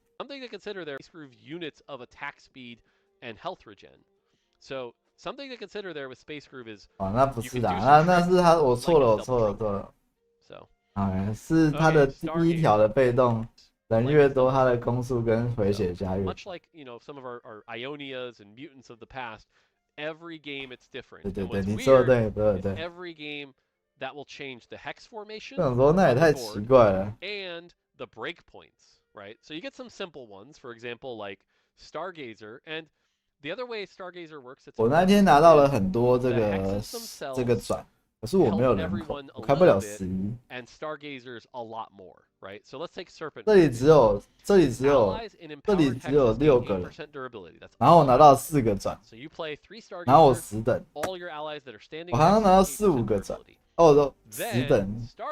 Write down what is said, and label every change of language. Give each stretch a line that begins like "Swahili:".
English: Something to consider there is units of attack speed and health regen. So something to consider there with Space Groove is
Chinese: 那不是啦，那是他我错了。
English: So
Chinese: 是他的第一条的被动，人越多，他的攻速跟回血加越。
English: Much like some of our Ionias and mutants of the past, every game it's different.
Chinese: 对，你说的对。
English: Every game that will change the hex formation.
Chinese: 这种说那也太奇怪了。
English: And the breakpoints, right? So you get some simple ones, for example, like Stargazer, and the other way Stargazer works.
Chinese: 我那天拿到了很多这个转。可是我没有人口，我开不了11。
English: And Stargazers a lot more, right? So let's take Serpent.
Chinese: 这里只有6个人，然后我拿到4个转，然后我10等，我好像拿到4、5个转，都10等。